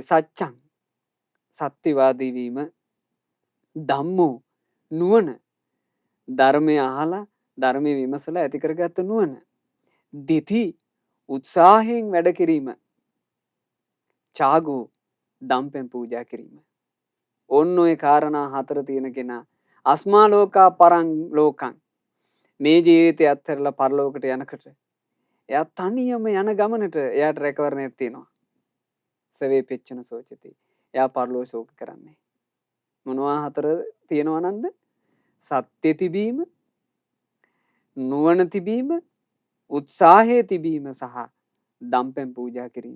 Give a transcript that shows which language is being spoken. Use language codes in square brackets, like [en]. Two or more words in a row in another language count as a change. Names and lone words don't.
[si] සත්‍යං සත්‍යවාදී වීම, ධම්මෝ නුවණ, ධර්මය අහලා ධර්මයේ විමසලා ඇති කරගත්ත නුවණ, දිති උත්සාහයෙන් වැඩ කිරීම, චාගෝ දම්පෙන් පූජා කිරීම. ඔන්න ඔය කාරණා හතර තියෙන කෙනා [pi] අස්මා ලෝකා පරං ලෝකං [si] මේ ජීවිතය අත්හැරලා පරලෝකට යනකොට එයා තනියම යන ගමනට එයාට රැකවරණයක් තියෙනවා. [pi] සවේ පෙච්චන සෝචති. [si] එයා පරලෝ ශෝක කරන්නේ. මොනවා හතර තියෙනවා නන්ද? සත්‍ය තිබීම, නුවණ තිබීම, උත්සාහය තිබීම සහ දම්පැන් පූජා කිරීම.